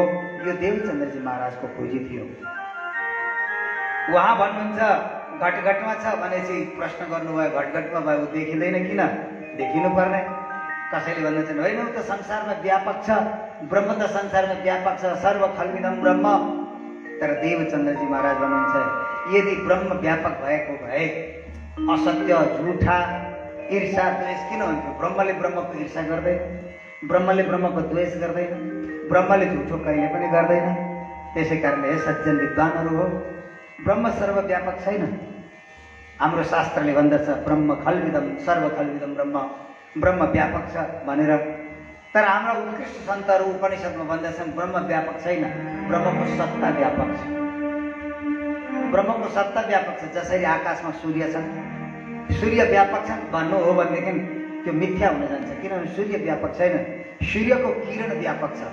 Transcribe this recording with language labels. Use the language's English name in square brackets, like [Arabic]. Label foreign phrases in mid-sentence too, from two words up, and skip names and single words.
[Nepali] यो देवचन्द्रजी महाराजको खोजी थियो। उहाँ भन्नुहुन्छ घटघटमा छ भनेपछि प्रश्न गर्नुभयो, घटघटमा भयो देखिँदैन किन? देखिनु पर्ने। कसैले भन्दछन् होइन ऊ त संसारमा व्यापक छ, ब्रह्म त संसारमा व्यापक छ, [Sanskrit] सर्व खल्विदम ब्रह्म। [Nepali] तर देवचन्द्रजी महाराज भन्नुहुन्छ यदि ब्रह्म व्यापक भएको भए असत्य, झुठा, ईर्षा, द्वेष किन हुन्थ्यो? ब्रह्मले ब्रह्मको ईर्षा गर्दैन, ब्रह्मले ब्रह्मको द्वेष गर्दैन, ब्रह्मले झुठो कहिले पनि गर्दैन। त्यसै कारणले हे सज्जन विद्वानहरू हो, ब्रह्म सर्वव्यापक छैन। हाम्रो शास्त्रले भन्दछ [Sanskrit] ब्रह्म खल्विदम, सर्व खल्विदम ब्रह्म, [Nepali] ब्रह्म व्यापक छ भनेर। तर हाम्रा उत्कृष्ट सन्तहरू उपनिषदमा भन्दछन् ब्रह्म व्यापक छैन, ब्रह्मको सत्ता व्यापक छ। ब्रह्मको सत्ता व्यापक छ। जसरी आकाशमा सूर्य छन्, सूर्य व्यापक छन् भन्नु हो भनेदेखि त्यो मिथ्या हुन जान्छ, किनभने सूर्य व्यापक छैन, सूर्यको किरण व्यापक छ।